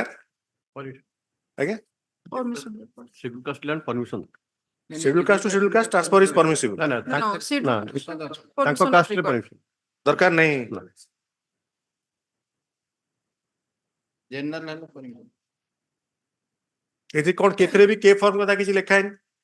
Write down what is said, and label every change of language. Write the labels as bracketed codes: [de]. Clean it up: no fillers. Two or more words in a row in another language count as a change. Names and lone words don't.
[or] ଆଜ୍ଞା? [en] Schedule caste land permission. Schedule caste to schedule caste transfer is permissible. No, [or] ତାଙ୍କ caste ରେ permission. ଦରକାର ନାହିଁ. General ହେଲା ପରିମାଣ. ଏଠି କଣ କେଥିରେ ବି K form କଥା କିଛି ଲେଖା ହେଇନି?